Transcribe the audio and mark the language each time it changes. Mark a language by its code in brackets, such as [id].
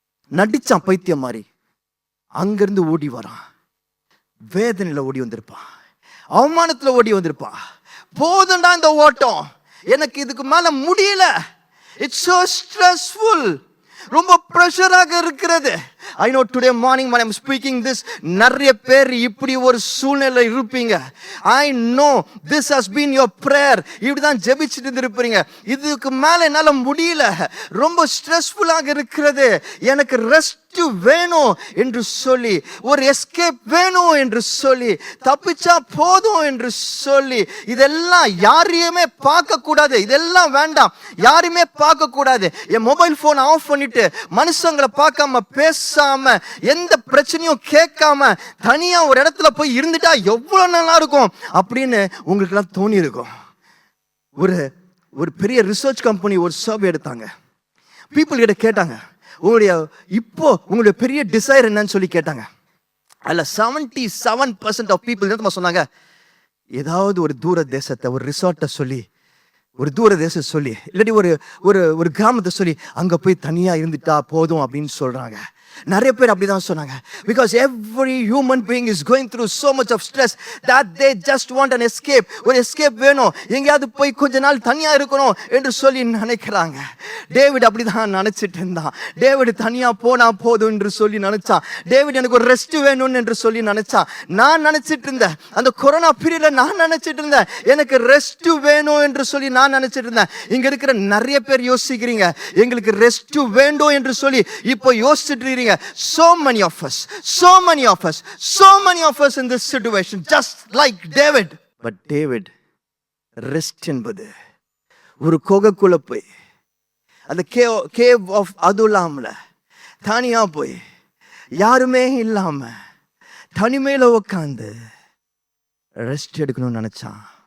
[ta] நடிச்சான் பைத்தியம் மாதிரி. அங்கிருந்து ஓடி வரான். வேதனையில ஓடி வந்திருப்பான், அவமானத்துல ஓடி வந்திருப்பான். போதுண்டா இந்த ஓட்டம், எனக்கு இதுக்கு மேல முடியல, [en] it's so stressful, [ta] ரொம்ப ப்ரெஷராக இருக்கிறது. [en] I know today morning when I'm speaking this, [ta] நிறைய பேர் இப்படி ஒரு சூழ்நிலை இருப்பீங்க. [en] I know this has been your prayer. [ta] இப்படிதான் ஜெபிச்சுட்டு இருப்பீங்க. இதுக்கு மேல என்னால முடியல, ரொம்ப ஸ்ட்ரெஸ்ஃபுல்லாக இருக்கிறது, எனக்கு ரெஸ்ட் வேணும் என்று சொல்லி, ஒரு எஸ்கேப் வேணும் என்று சொல்லி, தப்பிச்சா போதும் என்று சொல்லி, இதெல்லாம் யாரையுமே பார்க்க கூடாது, இதெல்லாம் வேண்டாம், யாரையுமே பார்க்க கூடாது, என் மொபைல் போன் ஆஃப் பண்ணிட்டு மனுஷங்களை பார்க்காம பேசாம எந்த பிரச்சனையும் கேட்காம தனியா ஒரு இடத்துல போய் இருந்துட்டா எவ்வளவு நல்லா இருக்கும் அப்படின்னு உங்களுக்கு எல்லாம் தோணி இருக்கும். ஒரு பெரிய ரிசர்ச் கம்பெனி ஒரு சர்வே எடுத்தாங்க. பீப்புள் கிட்ட கேட்டாங்க, உங்களுடைய பெரிய டிசைர் என்னன்னு சொல்லி கேட்டாங்க. அதுல 77% ஆஃப் பீப்புள் என்ன சொன்னாங்க, ஏதாவது ஒரு தூர தேசத்தை, ஒரு ரிசார்ட்டை சொல்லி, ஒரு தூர தேசம் சொல்லி, இல்லாட்டி ஒரு கிராமத்தை சொல்லி அங்க போய் தனியா இருந்துட்டா போதும் அப்படின்னு சொல்றாங்க. நிறைய பேர் அப்படிதான் சொன்னாங்க. [en] Because every human being is going through so much of stress that they just want an escape. [ta] ஒரு escape வேணும், எங்கேயாவது போய் கொஞ்ச நாள் தனியா இருக்கணும் என்று சொல்லி நினைக்கிறாங்க. டேவிட் அப்படிதான் நினைச்சிட்டு இருந்தான். டேவிட் தனியா போனா போதும் என்று சொல்லி நினைச்சான். டேவிட் எனக்கு ஒரு ரெஸ்ட் வேணும் என்று சொல்லி நினைச்சான். நான் நினைச்சிட்டு இருந்தேன், அந்த கொரோனா பீரியட்ல நான் நினைச்சிட்டு இருந்தேன் எனக்கு ரெஸ்ட் வேணும் என்று சொல்லி நான் நினைச்சிட்டு இருந்தேன். இங்க இருக்கிற நிறைய பேர் யோசிக்கிறீங்க எங்களுக்கு ரெஸ்ட் வேண்டும் என்று சொல்லி இப்போ யோசிச்சுட்டு இருக்கீங்க. [en] So many of us, so many of us, so many of us in this situation, just like David. [ta] But David, rest என்பது ஒரு குகைக்குள்ள போய் அந்த கேவ் ஆஃப் அதுலாம்ல தனியா போய் யாருமே இல்லாம தனிமையில உட்காந்து ரெஸ்ட் எடுக்கணும்னு நினைச்சான்.